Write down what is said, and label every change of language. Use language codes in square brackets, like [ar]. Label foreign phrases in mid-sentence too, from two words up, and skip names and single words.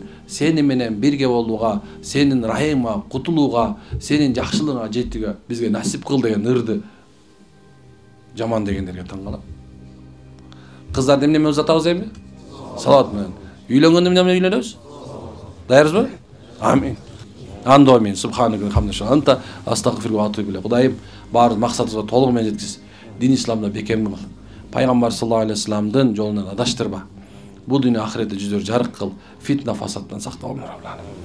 [ky] Сени менен бирге болууга, сенин райыңга кутулууга, сенин жакшылыгыңа жетүүгө бизге насип кыл деген ырды жаман дегендерге таң калам. Кыздарды эмне узатабыз эми? Салават менен. Үйлөнгөндө эмне менен үйлөнөбүз? Даярбызбы? Амин. Анда амин. [ar] سبحانك وبحمدك. أنت أستغفر وأتوب إليك. [ky] Кудайым баарыбыз максатыбызга толугу менен жеткиз. Дин исламда бекем кыл. Пайгамбар [ar] صلى الله عليه وسلم [ky] жолунан адаштырба. Бул дүйнө ахиретте жүздөр жарык кыл. Фитна фасаттан сактагыл.